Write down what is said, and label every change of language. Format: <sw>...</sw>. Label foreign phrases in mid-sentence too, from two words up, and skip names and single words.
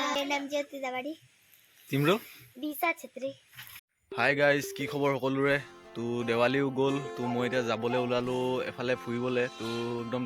<ne>नाम ज्योति दावाड़ी तिम्रो दिशा छेत्री</ne> <en>hi guys</en> <as>কি খবৰ সকলোৰে তো দেৱালীও গ'ল তো মই এতিয়া যাবলৈ ওলালো এফালে ফুৰিবলৈ তো একদম</as>